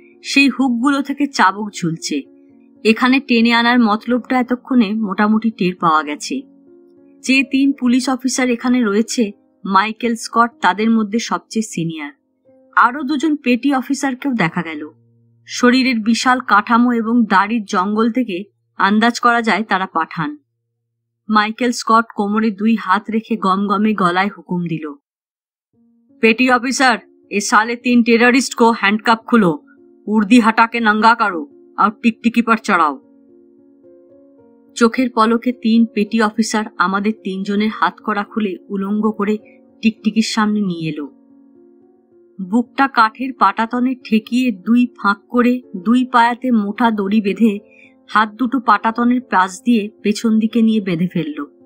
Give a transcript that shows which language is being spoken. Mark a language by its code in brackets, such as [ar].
[bn] সেই হুকগুলো থেকে চাবুক ঝুলছে। এখানে টেনে আনার মতলবটা এতক্ষণে মোটামুটি টের পাওয়া গেছে। যে 3 পুলিশ অফিসার এখানে রয়েছে, মাইকেল স্কট তাদের মধ্যে সবচেয়ে সিনিয়র। আরো 2জন পেটি অফিসারকেও দেখা গেল। শরীরের বিশাল কাঠামো এবং দাড়ির জঙ্গল থেকে আন্দাজ করা যায় তারা পাঠান। মাইকেল স্কট কোমরে 2 হাত রেখে গমগমে গলায় হুকুম দিল, [hi] पेटी ऑफिसर, ये साले 3 टेररिस्ट को हैंडकप खुलो, उर्दी हटा के नंगा करो और टिकटिकी पर चढ़ाओ। [bn] চোখের পলকে 3 পেটি অফিসার আমাদের 3 জনের হাত করা খুলে উলঙ্গ করে টিকটিকির সামনে নিয়ে এলো। বুকটা কাঠের পাটাতনে ঠেকিয়ে 2 ফাঁক করে 2 পায়াতে মোটা দড়ি বেঁধে হাত দুটো পাটাতনের পাশ দিয়ে পেছন দিকে নিয়ে বেঁধে ফেলল।